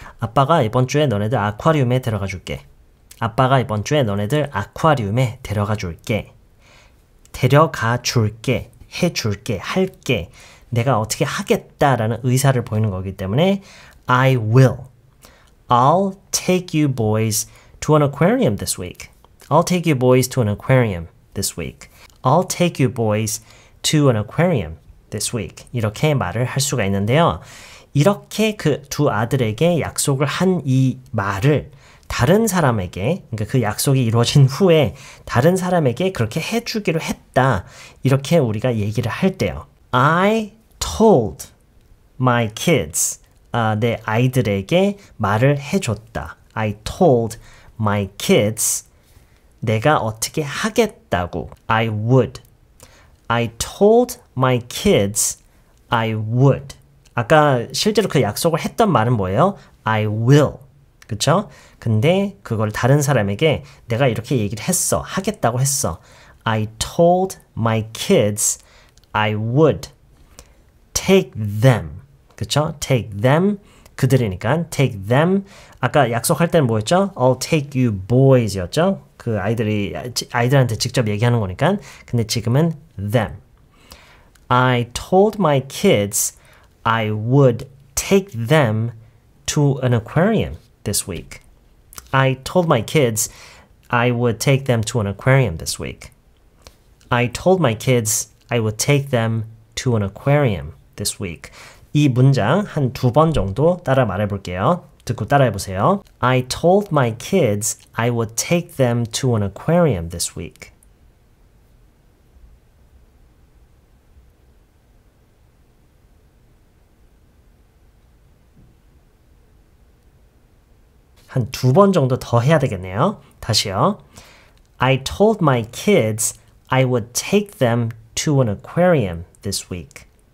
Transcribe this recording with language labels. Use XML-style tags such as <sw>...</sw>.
<ko>아빠가 이번 주에 너네들 아쿠아리움에 데려가 줄게. 아빠가 이번 주에 너네들 아쿠아리움에 데려가 줄게. 데려가 줄게, 해줄게, 할게. 내가 어떻게 하겠다라는 의사를 보이는 거기 때문에</ko> <en>I will. I'll take you boys to an aquarium this week. I'll take you boys to an aquarium this week. I'll take you boys to an aquarium this week.</en> <ko>이렇게 말을 할 수가 있는데요. 이렇게 그 두 아들에게 약속을 한 이 말을 다른 사람에게, 그러니까 그 약속이 이루어진 후에 다른 사람에게 그렇게 해주기로 했다. 이렇게 우리가 얘기를 할 때요.</ko> <en>I told my kids.</en> <ko>내 아이들에게 말을 해줬다.</ko> <en>I told my kids.</en> <ko>내가 어떻게 하겠다고.</ko> <en>I would. I told my kids I would.</en> <ko>아까 실제로 그 약속을 했던 말은 뭐예요?</ko> <en>I will.</en> <ko>그쵸? 근데 그걸 다른 사람에게 내가 이렇게 얘기를 했어. 하겠다고 했어.</ko> <en>I told my kids I would take them.</en> <ko>그쵸?</ko> <en>take them.</en> <ko>그들이니까</ko> <en>take them.</en> <ko>아까 약속할 때는 뭐였죠?</ko> <en>I'll take you boys</en> <ko>였죠? 그 아이들한테 직접 얘기하는 거니까. 근데 지금은 them.</ko> <en>I told my kids I would take them to an aquarium this week. I told my kids I would take them to an aquarium this week. I told my kids I would take them to an aquarium this week.</en> <ko>이 문장 한 2번 정도 따라 말해볼게요. 듣고 따라해보세요.</ko> <en>I told my kids I would take them to an aquarium this week.</en> <ko>한 2번 정도 더 해야 되겠네요. 다시요.</ko> <en>I told my kids I would take them to an aquarium this week.</en>